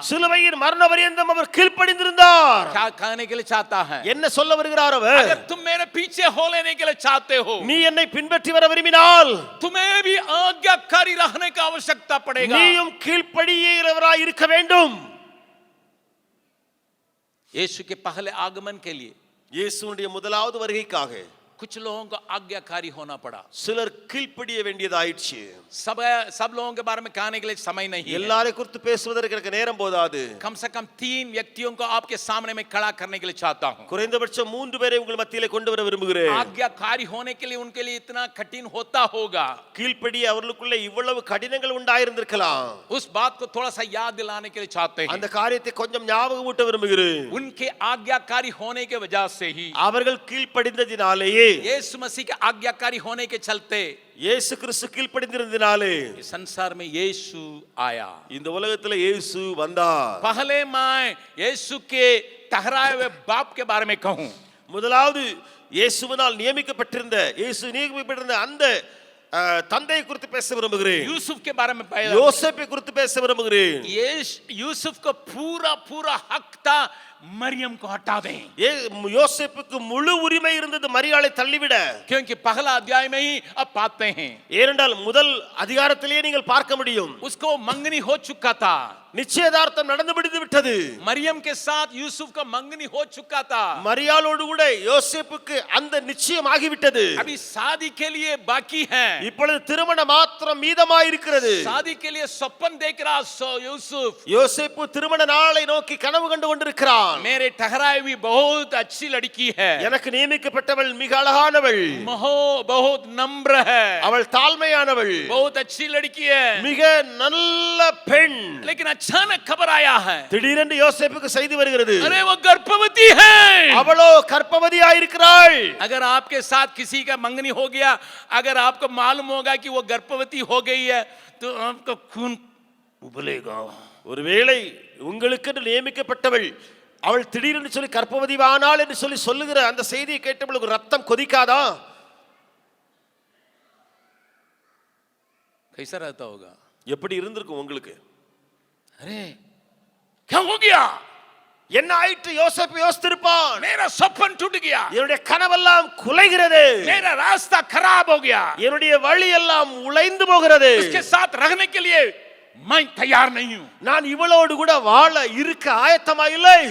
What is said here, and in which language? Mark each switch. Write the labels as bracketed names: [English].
[Tamil] சிலுவையின் மரண பரியந்தம் அவர் கீழ்ப்படிந்திருந்தார். [Hindi] क्या कहने के लिए चाहता है? [Tamil] என்ன சொல்ல வருகிறார் அவர்? [Hindi] अगर तुम मेरे पीछे हो लेने के लिए चाहते हो, [Tamil] நீ என்னை பின்பற்றி வர விரும்பினால் [Hindi] तुम्हें भी आज्ञाकारी रहने का आवश्यकता पड़ेगा. [Tamil] நீயும் கீழ்ப்படியறவராய் இருக்க வேண்டும். [Hindi] यीशु के पहले आगमन के लिए [Tamil] இயேசுவுடைய முதலாவது வருகைக்காக [Hindi] कुछ लोगों को आज्ञाकारी होना पड़ा. [Tamil] சிலர் கீழ்ப்படிய வேண்டியதாயிடுச்சு. [Hindi] सब लोगों के बारे में कहने के लिए समय नहीं है. [Tamil] எல்லாரை குறித்து பேசுவதற்கு எனக்கு நேரம் போதாது. [Hindi] कम से कम 3 व्यक्तियों को आपके सामने में खड़ा करने के लिए चाहता हूं. [Tamil] குறைந்தபட்சம் 3 பேரை உங்கள் மத்தியிலே கொண்டு வர விரும்புகிறேன். [Hindi] आज्ञाकारी होने के लिए उनके लिए इतना कठिन होता होगा. [Tamil] கீழ்ப்படிய அவர்களுக்குள்ள இவ்வளவு கடினங்கள் உண்டாயிருந்திருக்கலாம். [Hindi] उस बात को थोड़ा सा याद दिलाने के लिए चाहते हैं. [Tamil] அந்த காரியத்தை கொஞ்சம் ஞாபகமூட்ட விரும்புகிறேன். [Hindi] उनके आज्ञाकारी होने के वजह से ही, [Tamil] அவர்கள் கீழ்ப்படிந்ததினாலேயே, [Hindi] यीशु मसीह के आज्ञाकारी होने के चलते, [Tamil] இயேசு கிறிஸ்து கீழ்ப்படிந்திருந்ததினாலே [Hindi] इस संसार में यीशु आया. [Tamil] இந்த உலகத்துல இயேசு வந்தார். [Hindi] पहले मैं यीशु के ठहराए हुए बाप के बारे में कहूं. [Tamil] முதலாவது இயேசுவினால் நியமிக்கப்பட்டிருந்த, இயேசு நியமிக்கப்பட்டிருந்த அந்த தந்தையை குறித்து பேச விரும்புகிறேன். [Hindi] यूसुफ के बारे में पहले, [Tamil] யோசேப்பை குறித்து பேச விரும்புகிறேன். [Hindi] यूसुफ को पूरा हक था मरियम को हटा दें. [Tamil] யோசேப்புக்கு முழு உரிமை இருந்தது மரியாளை தள்ளிவிட. [Hindi] क्योंकि पहला अध्याय में ही अब पाते हैं, [Tamil] ஏனென்றால் முதல் அதிகாரத்திலேயே நீங்கள் பார்க்க முடியும், [Hindi] उसको मंगनी हो चुका था. [Tamil] நிச்சயதார்த்தம் நடந்து முடிந்து விட்டது. [Hindi] मरियम के साथ यूसुफ का मंगनी हो चुका था. [Tamil] மரியாளோடு கூட யோசேப்புக்கு அந்த நிச்சயம் ஆகிவிட்டது. [Hindi] अभी शादी के लिए बाकी है. [Tamil] இப்பொழுது திருமணம் மாத்திரம் மீதமாய் இருக்கிறது. [Hindi] शादी के लिए स्वप्न देख रहा यूसुफ. [Tamil] யோசேப்பு திருமண நாளை நோக்கி கனவு கண்டு கொண்டிருக்கிறான். [Hindi] मेरे ठहराई हुई बहुत अच्छी लड़की है, [Tamil] எனக்கு நியமிக்கப்பட்டவள் மிக அழகானவள், [Hindi] बहुत नम्र है, [Tamil] அவள் தாழ்மையானவள், [Hindi] बहुत अच्छी लड़की है. [Tamil] மிக நல்ல பெண். [Hindi] लेकिन अचानक खबर आया है, [Tamil] திடீரென்று யோசேப்புக்கு செய்தி வருகிறது, [Hindi] अरे वो गर्भवती है. [Tamil] அவளோ கர்ப்பவதியாயிருக்கிறாள். [Hindi] अगर आपके साथ किसी का मंगनी हो गया, अगर आपको मालूम होगा कि वो गर्भवती हो गई है, तो आपका खून उबलेगा. [Tamil] ஒருவேளை உங்களுக்கு நியமிக்கப்பட்டவள் அவள் திடீரென்று சொல்லி கர்ப்பவதியானாள் என்று சொல்லுகிற அந்த செய்தியை கேட்டவளுக்கு ரத்தம் கொதிக்காதா? [Hindi] कैसा रहता होगा? [Tamil] எப்படி இருந்திருக்கும் உங்களுக்கு? [Hindi] अरे क्या हो गया? [Tamil] என்ன ஆயிற்று? யோசேப்பு யோசித்திருப்பான், [Hindi] मेरा सपन टूट गया, [Tamil] என்னுடைய கனவெல்லாம் குலைகிறது, [Hindi] मेरा रास्ता खराब हो गया, [Tamil] என்னுடைய வழி எல்லாம் உடைந்து போகிறது, [Hindi] इसके साथ रहने के लिए मैं तैयार नहीं हूं, [Tamil] நான் இவளோடு கூட வாழ இருக்க ஆயத்தமா இல்லை,